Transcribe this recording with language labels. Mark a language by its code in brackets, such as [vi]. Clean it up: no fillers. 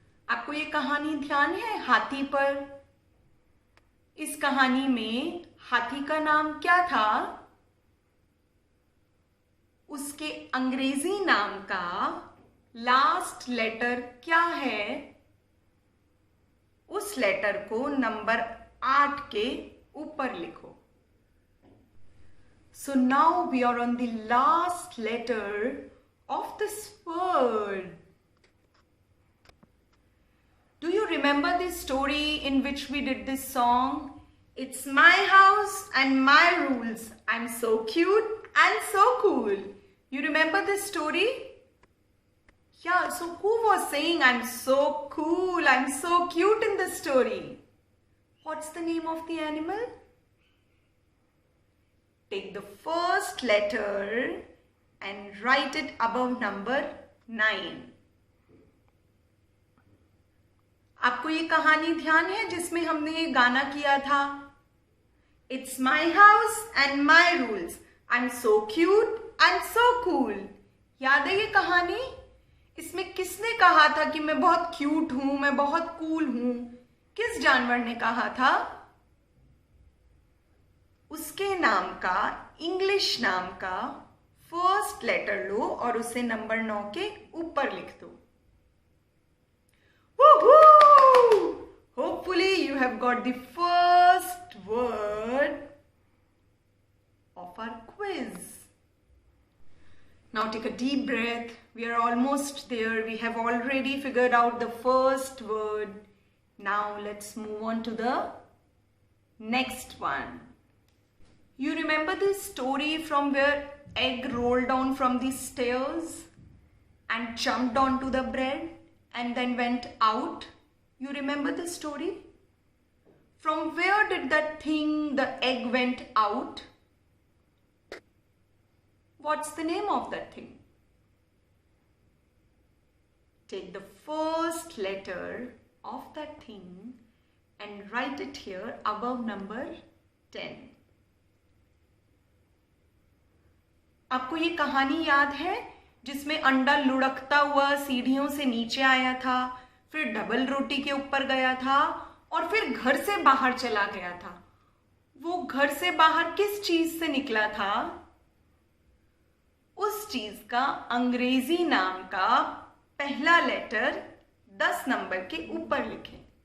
[hi] आपको ये कहानी ध्यान है हाथी पर? इस कहानी में हाथी का नाम क्या था? उसके अंग्रेजी नाम का लास्ट लेटर क्या है? उस लेटर को नंबर 8 के ऊपर लिखो. [en] So now we are on the last letter of this word. Do you remember this story in which we did this song? It's my house and my rules. I'm so cute and so cool. You remember this story? Yeah, so who was saying I'm so cool, I'm so cute in the story? What's the name of the animal? Take the first letter and write it above number 9. [hi] आपको ये कहानी ध्यान है जिसमें हमने ये गाना किया था? [en] It's my house and my rules. I'm so cute and so cool. [hi] याद है ये कहानी? इसमें किसने कहा था कि मैं बहुत क्यूट हूं, मैं बहुत कूल हूं? किस जानवर ने कहा था? उसके नाम का, इंग्लिश नाम का फर्स्ट लेटर लो और उसे नंबर 9 के ऊपर लिख दो. [en] Woohoo! Hopefully you have got the first word of our quiz. Now take a deep breath. We are almost there. We have already figured out the first word. Now let's move on to the next one. You remember this story from where egg rolled down from the stairs and jumped onto the bread and then went out? You remember this story? From where did that thing, the egg, went out? What's the name of that thing? Take the first letter of that thing and write it here above number 10. [hi] आपको ये कहानी याद है जिसमें अंडा लुढ़कता हुआ सीढ़ियों से नीचे आया था, फिर डबल रोटी के ऊपर गया था और फिर घर से बाहर चला गया था? वो घर से बाहर किस चीज से निकला था? उस चीज का अंग्रेजी नाम का पहला लेटर 10 नंबर के ऊपर लिखें.